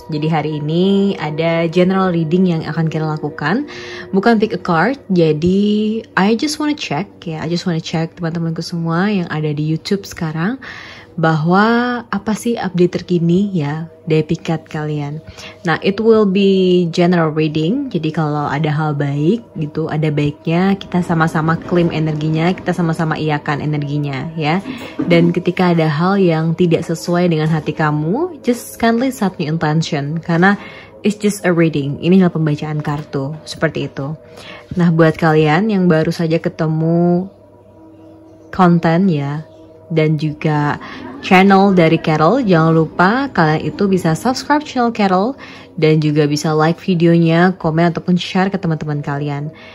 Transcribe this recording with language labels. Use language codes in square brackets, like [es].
[id] Jadi hari ini ada general reading yang akan Carol lakukan, bukan pick a card. Jadi [en] I just wanna check [id] ya, I just wanna check teman-temanku semua yang ada di YouTube sekarang, bahwa apa sih update terkini ya dari pikat kalian. [en] Nah, it will be general reading. [id] Jadi kalau ada hal baik gitu, ada baiknya kita sama-sama claim energinya, kita sama-sama iakan energinya ya. Dan ketika ada hal yang tidak sesuai dengan hati kamu, [en] just kindly set new intention, [id] karena [en] it's just a reading. [id] Ini adalah pembacaan kartu, seperti itu. Nah, buat kalian yang baru saja ketemu konten ya, dan juga channel dari Carol, jangan lupa kalian itu bisa subscribe channel Carol dan juga bisa like videonya, komen ataupun share ke teman-teman kalian.